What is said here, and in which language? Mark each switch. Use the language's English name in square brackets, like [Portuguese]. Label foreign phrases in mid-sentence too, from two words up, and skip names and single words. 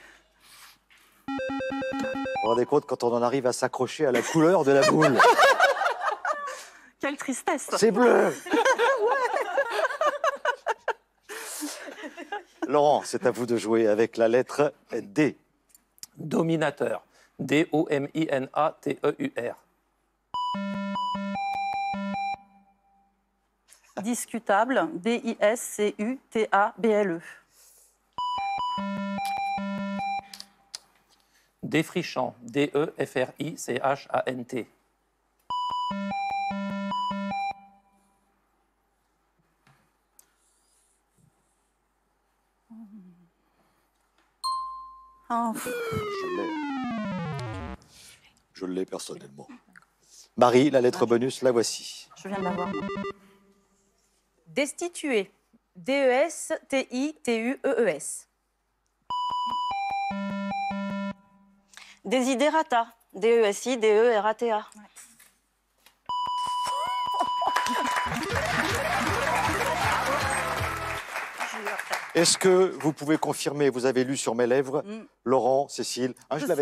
[French] vous vous rendez compte quand on en arrive à s'accrocher à la couleur de la boule. Quelle tristesse. C'est bleu. Laurent, c'est à vous de jouer avec la lettre D. Dominateur. D-O-M-I-N-A-T-E-U-R. Discutable. D-I-S-C-U-T-A-B-L-E. Défrichant. D-E-F-R-I-C-H-A-N-T. Oh. Je l'ai personnellement. Marie, la lettre bonus, la voici. Je viens de l'avoir. Destitué. D-E-S-T-I-T-U-E-E-S. Desiderata. D-E-S-I-D-E-R-A-T-A. Est-ce que vous pouvez confirmer, vous avez lu sur mes lèvres, Laurent, Cécile, je l'avais